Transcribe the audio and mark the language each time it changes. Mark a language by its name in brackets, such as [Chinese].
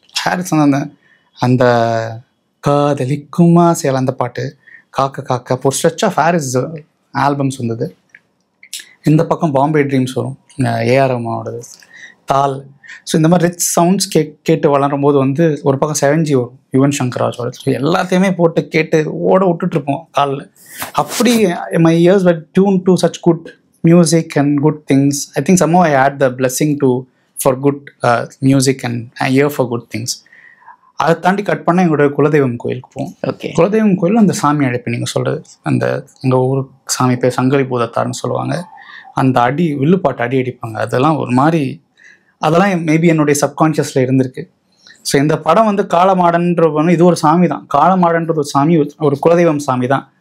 [Tamil] Harris வந்து அந்த காதலிக்குமா சேல அந்த பாட்டு, காக்கா ஒரு [English] stretch of Harris albums [Tamil] வந்தது. இந்த பக்கம் பாம்பே ட்ரீம்ஸ் வரும், ஏஆர் ரஹ்மானோடது, தால். ஸோ இந்த மாதிரி [English] rich sounds [Tamil] கேட்டு வளரும் போது வந்து ஒரு பக்கம் 7G வரும், யுவன் சங்கர் ராஜோட. ஸோ எல்லாத்தையுமே போட்டு கேட்டு ஓட விட்டுட்ருப்போம் காலில். [English] அப்படி my ears were tuned to such good music and good things. I think somehow I had the blessing for good music and I hear for good things. [Tamil] அதை தாண்டி கட் பண்ணால் எங்களுடைய குலதெய்வம் கோயிலுக்கு போவோம். [English] Okay. [Tamil] குலதெய்வம் கோயில் அந்த சாமி அழைப்பு நீங்கள் சொல்கிறது, அந்த எங்கள் ஊர் சாமி பேர் சங்கரி பூதத்தார்னு சொல்லுவாங்க. அந்த வில்லுப்பாட்டு அடிப்பாங்க. அதெல்லாம் ஒரு மாதிரி, அதெல்லாம் மேபி என்னுடைய சப்கான்ஷியஸில் இருந்திருக்கு. ஸோ இந்த படம் வந்து காளமாடன்ற இது ஒரு சாமி தான். காளமாடன்றது ஒரு சாமி, ஒரு குலதெய்வம் சாமி தான்.